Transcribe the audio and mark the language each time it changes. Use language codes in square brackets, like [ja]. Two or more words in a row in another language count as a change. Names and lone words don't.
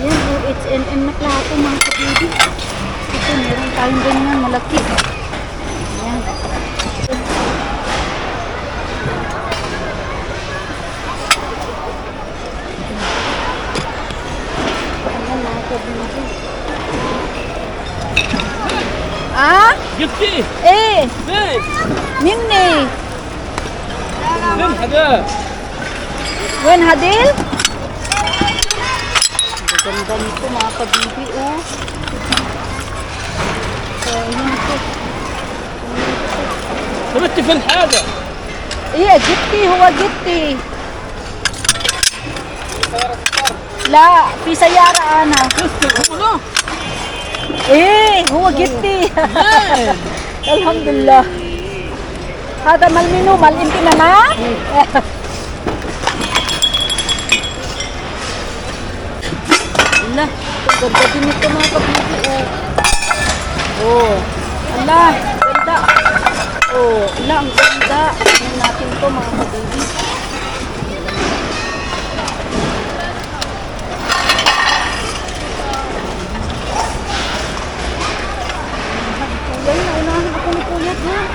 [tl] Yan, oh, H&M na plato mga kabibi. Ito, meron tayong ganyan, malaki. Yan. Ayan mga kabibi. Ah? [ar] جبتي Eh, فين؟ Minni. فين هذا؟ وين هديل? [tl] Ang ganda nito mga kabibi, oh. So, yun ito. [ar] ثبتي فين حاجة؟ إيه جبتي هو جبتي لا في سيارة أنا والله إيه هو جبتي الحمد لله هذا مال منو مال انت نانا [tl] لا ganda din ito mga kabibi oh ala ganda oh ala ang ganda tingnan natin to mga kabibi kuya naunahan ako ni kuya ha